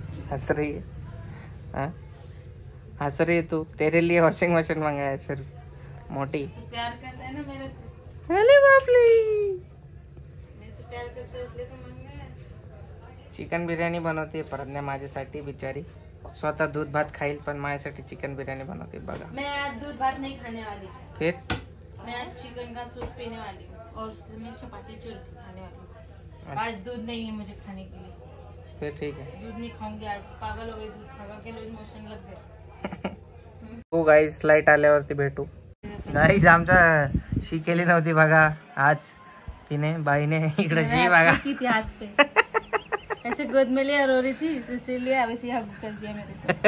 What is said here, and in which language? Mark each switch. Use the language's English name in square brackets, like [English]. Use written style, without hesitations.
[Hindi] हंस रही है, हाँ हंस रही है तू. तेरे लिए वॉशिंग मशीन मंगाया सर, मोटी. प्यार करता है ना मेरे से. अरे बापले, मेरे से प्यार करता है इसलिए तो मंगाया. [Marathi] चिकन बिर्याणी बनवते प्रज्ञा माझ्यासाठी बिचारी. स्वतः दूध भात खाईल पण माझ्यासाठी चिकन बिर्याणी बनवते बघा. [Hindi] मैं आज दूध भात नहीं खाने वाली. फिर मैं आज चिकन का सूप पीने वाली हूँ और मैं चपाती चूर के खाने वाली हूँ. आज दूध नहीं है मुझे खाने के लिए. फिर ठीक है. दूध नहीं खाऊंगी आज. पागल हो गई दूध खा के, लूज मोशन लग गए. [Marathi] हो गाईस, लाईट आल्यावरती भेटू. गाईस, आमचा शी केली नव्हती बघा आज तिने, बाईने. इकडे शी बघा [Hindi] की थी हाथ पे. ऐसे गोद में लिया, रो रही थी, तो इसीलिए अब इसे हग कर दिया मेरे को.